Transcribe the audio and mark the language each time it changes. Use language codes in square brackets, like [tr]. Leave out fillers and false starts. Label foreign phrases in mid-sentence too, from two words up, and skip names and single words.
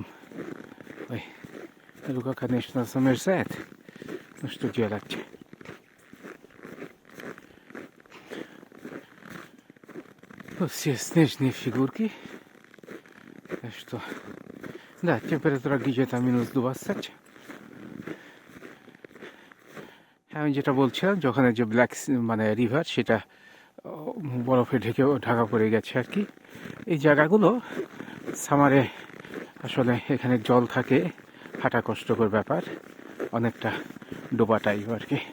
[ru] Ой, рука, конечно, замерзает. Ну что делать? Тут все снежные фигурки. Так что, да, температура где-то минус 20. [bn] আমি যেটা বলছিলাম যে ওখানে যে ব্ল্যাক মানে রিভার সেটা বরফে ঢাকা পড়ে গেছে আর কি। এই জায়গাগুলো সামারে আসলে এখানে জল থাকে, হাঁটা কষ্টকর ব্যাপার, অনেকটা ডোবা টাইপ আর কি।